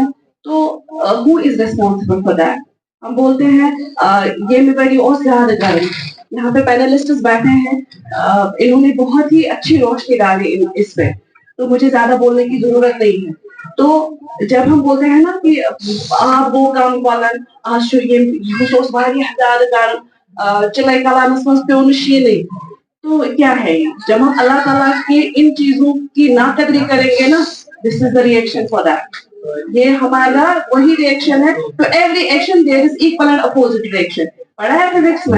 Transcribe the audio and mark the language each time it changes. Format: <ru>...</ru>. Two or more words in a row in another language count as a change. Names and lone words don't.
<hi>तो</hi> <en>who is responsible for that?</en> <hi>हम बोलते हैं ये मेरी और ज्यादा गर्म, यहाँ पे पैनलिस्ट्स बैठे हैं, इन्होंने बहुत ही अच्छी रोशनी डाली इस पे, तो मुझे ज्यादा बोलने की जरूरत नहीं है। तो जब हम बोलते हैं ना कि आप वो काम</hi> <ks>वालन आज ये यूस वारियाह ज्यादा गर्म चिल्लाई कलामस में प्योन शीनी,</ks> <hi>तो क्या है ये? जब हम अल्लाह ताला की इन चीजों की नाकदरी करेंगे ना,</hi> <en>this is the reaction for that,</en> <hi>ये हमारा वही रिएक्शन है। तो</hi> <en>every action there is equal and opposite reaction,</en> <hi>पढ़ा है फिजिक्स में?</hi>